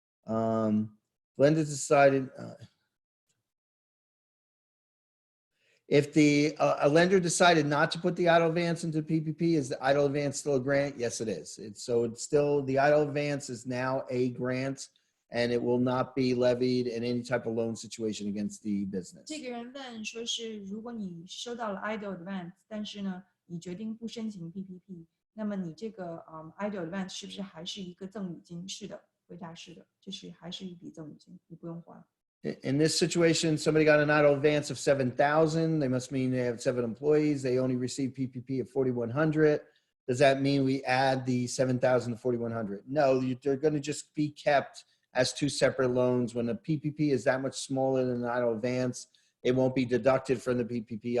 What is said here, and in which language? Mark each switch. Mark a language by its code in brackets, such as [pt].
[en] Glenda decided, if a lender decided not to put the EIDL advance into PPP, is the EIDL advance still a grant? Yes, it is. It's still, the EIDL advance is now a grant, and it will not be levied in any type of loan situation against the business. [zh] 这个人问说是，如果你收到了 EIDL advance， 但是呢，你决定不申请 PPP， 那么你这个EIDL advance 是不是还是一个赠与金？是的，回答是的，这是还是一笔赠与金，你不用还。 [en] In this situation, somebody got an EIDL advance of $7,000. They must mean they have 7 employees. They only receive PPP of $4,100. Does that mean we add the $7,000 to $4,100? No, they're going to just be kept as 2 separate loans. When the PPP is that much smaller than an EIDL advance, it won't be deducted from the PPP.